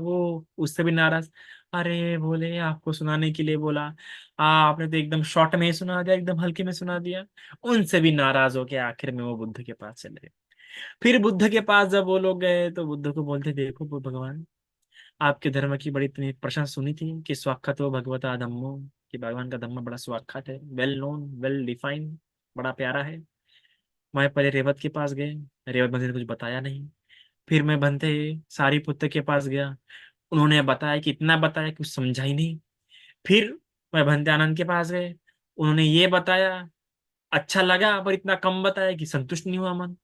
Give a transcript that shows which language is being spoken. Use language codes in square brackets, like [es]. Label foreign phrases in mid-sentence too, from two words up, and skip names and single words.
[hi] वो उससे भी नाराज, अरे बोले आपको सुनाने के लिए बोला, आपने तो एकदम शॉर्ट में ही सुना दिया, एकदम हल्के में सुना दिया। उनसे भी नाराज हो गया, आखिर में वो बुद्ध के पास चले गए। फिर बुद्ध के पास जब वो लोग गए तो बुद्ध को बोलते देखो भगवान, आपके धर्म की बड़ी इतनी प्रशंसा सुनी थी कि [pi] स्वाक्षतो भगवता धम्मो, [hi] कि भगवान का धम्म बड़ा स्वाक्षत है, [en] well known, well defined, [hi] बड़ा प्यारा है। मैं पहले रेवत के पास गए, रेवत बंधु ने कुछ बताया नहीं। फिर मैं बनते सारी पुत्र के पास गया, उन्होंने बताया कि इतना बताया कि कुछ समझा ही नहीं। फिर मैं भंते आनंद के पास गए, उन्होंने ये बताया, अच्छा लगा, पर इतना कम बताया कि संतुष्ट नहीं हुआ मन।